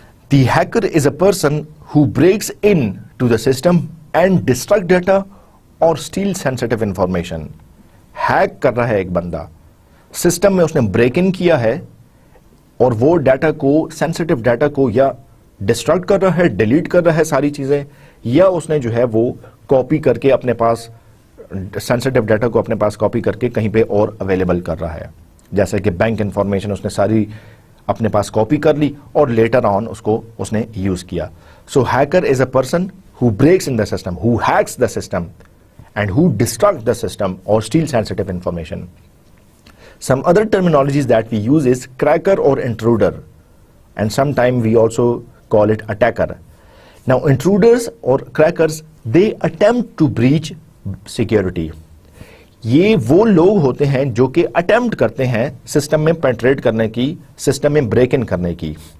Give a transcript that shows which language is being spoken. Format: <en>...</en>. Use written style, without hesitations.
<en>The hacker is a person who breaks in to the system and destruct data or steal sensitive information.</en> <ur>Hack کر رہا ہے ایک بندہ, system میں اس نے بریک ان کیا ہے اور وہ ڈیٹا کو, سینسٹیو ڈیٹا کو یا ڈسٹرکٹ کر رہا ہے, ڈیلیٹ کر رہا ہے ساری چیزیں, یا اس نے جو ہے وہ کاپی کر کے اپنے پاس سینسٹیو ڈیٹا کو اپنے پاس کاپی کر کے کہیں پہ اور اویلیبل کر رہا ہے. جیسے کہ بینک انفارمیشن اس نے ساری اپنے پاس کاپی کر لی اور لیٹر آن اس کو اس نے یوز کیا.</ur> <en>So hacker is a person who breaks in the system, who hacks the system and who destruct the system or steal sensitive information. Some other terminologies that we use is cracker or intruder, and sometimes we also call it attacker. Now intruders or crackers, they attempt to breach security.</en> <ur>یہ وہ لوگ ہوتے ہیں جو کہ attempt کرتے ہیں سسٹم میں پینٹریٹ کرنے کی, سسٹم میں بریک ان کرنے کی.</ur>